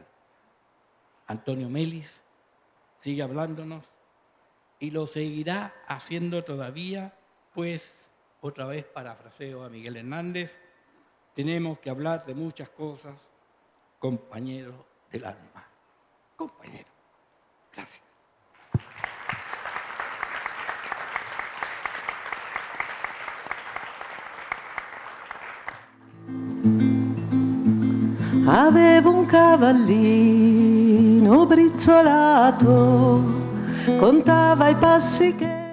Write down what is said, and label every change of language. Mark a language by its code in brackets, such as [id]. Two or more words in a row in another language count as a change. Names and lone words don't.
[es] Antonio Melis sigue hablándonos y lo seguirá haciendo todavía, pues, otra vez parafraseo a Miguel Hernández, tenemos que hablar de muchas cosas, compañeros del alma. Compañero. Gracias. [it] Avevo un cavallino brizzolato, contava i passi che